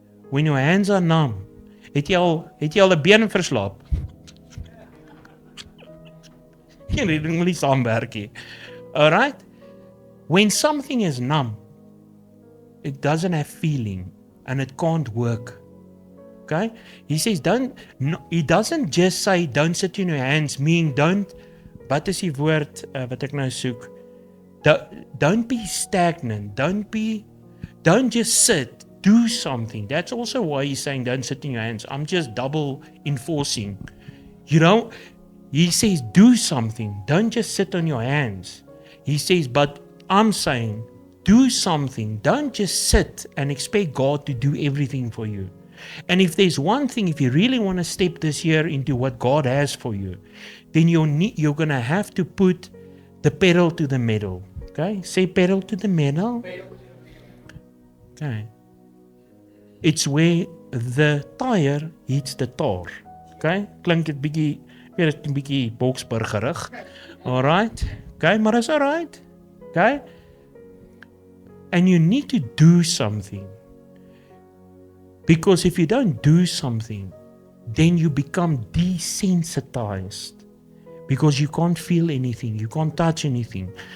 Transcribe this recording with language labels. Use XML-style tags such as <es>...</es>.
<af>When your hands are numb, het jy al 'n been verslaap? Jy moet nie saamwerk nie.</af> <en>All right? When something is numb, it doesn't have feeling and it can't work. Okay? He says he doesn't just say don't sit in your hands, meaning</en> <af>wat is die woord wat ek nou soek?</af> <en>Don't be stagnant. Don't just sit. do something. That's also why he's saying don't sit in your hands. I'm just double enforcing. You know, he says do something. Don't just sit on your hands. He says, but I'm saying do something. Don't just sit and expect God to do everything for you. And if there's one thing, if you really want to step this year into what God has for you, then you're going to have to put the pedal to the metal. Okay? Say pedal to the metal. Okay. It's where the tire hits the tar. Okay?</en> <af>Klink dit bietjie, weer 'n bietjie boksburgerig.</af> <en>Alright? Okay, maar is alright. Okay? And you need to do something. Because if you don't do something, then you become desensitized. Because you can't feel anything, you can't touch anything.</en>